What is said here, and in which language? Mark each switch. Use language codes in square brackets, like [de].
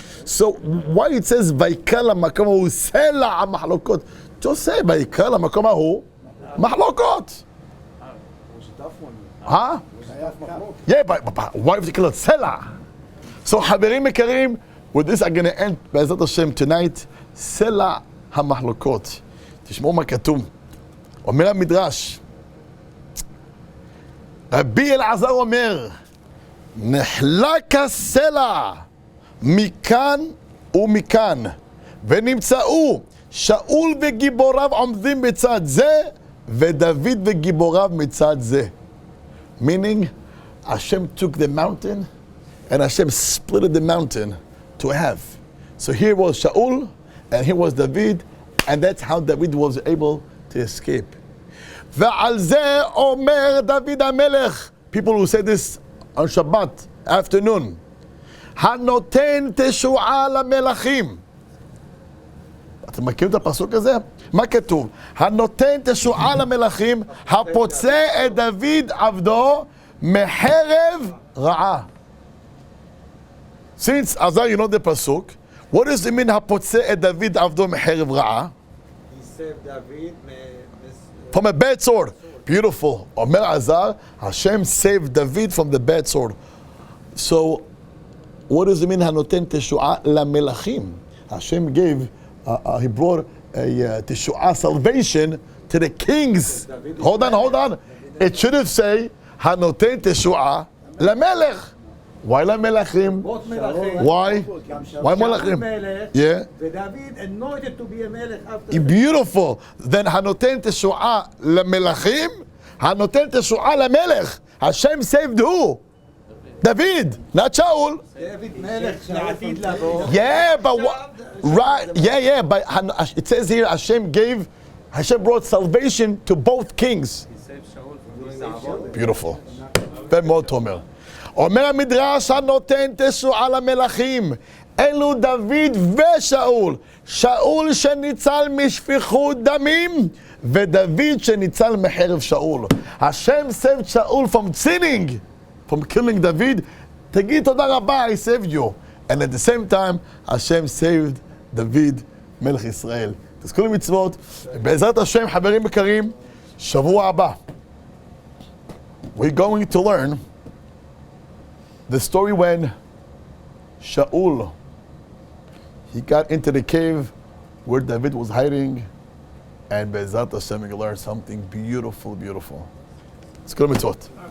[en] So why it says [he] Vaikala Makamahu Sela Mahlokot? [en] Just say [he] Vaikala Makamahu Mahlokot. [en] Huh? Yeah, but why would you call it Sela? So [he] Haverim Mekarim, [en] with this I'm going to end [he] Be'ezrat Hashem [en] tonight. [he] Sela HaMahlokot. תשמעו מה כתוב. אומר המדרש, רבי אלעזר אומר, נחלק הסלע מכאן ומכאן, ונמצאו שאול וגיבוריו עומדים בצד זה, ודוד וגיבוריו מצד זה. [en] Meaning, Hashem took the mountain, and Hashem split the mountain to half. So here was Shaul, and here was David, and that's how David was able to escape. [he] ועל זה אומר דוד המלך, [en] people who say this on Shabbat afternoon, [he] הנותן תשועה למלכים. אתם מכירים את הפסוק הזה? מה כתוב? הנותן תשועה למלכים, הפוצע את דוד עבדו מחרב רעה. [en] Since Azar, you know the pasuk, what does it mean [he] הפוצע את דוד עבדו מחרב רעה? [en] He saved David from a bad sword. Beautiful. Omer Azar, Hashem saved David from the bad sword. So, what does it mean? [he] Hanoten teshu'a lamelachim. [en] Hashem gave, he brought a teshu'a salvation to the kings. Hold on. It should have said [he] Hanoten teshu'a lamelech. [en] Why lamelachim? Why? Why melachim? Yeah. David anointed to be a melech after. Beautiful. Then [he] Hanoten teshu'a lamelachim. Hanoten teshu'a lamelech. [en] Hashem saved who? David, not Shaul. [he] David melech לעתיד לבוא. [en] Yeah, but what? Right? Yeah. But it says here Hashem brought salvation to both kings. He saved Shaul from doing Beautiful. Very more Tomer. [he] אומר המדרש הנותן תשועה למלכים, אלו דוד ושאול. שאול שניצל משפיכות דמים, ודוד שניצל מחרב שאול. [en] Hashem saved Shaul from sinning, from killing David. [he] תגיד תודה רבה, [en] I saved you. And at the same time, Hashem saved David, [he] מלך ישראל. תזכו למצוות, בעזרת השם, חברים יקרים, שבוע הבא, [en] we're going to learn the story when Shaul, he got into the cave where David was hiding, and [he] Be'ezrat Hashem, [en] we learn something beautiful. Let's go to mitzvot.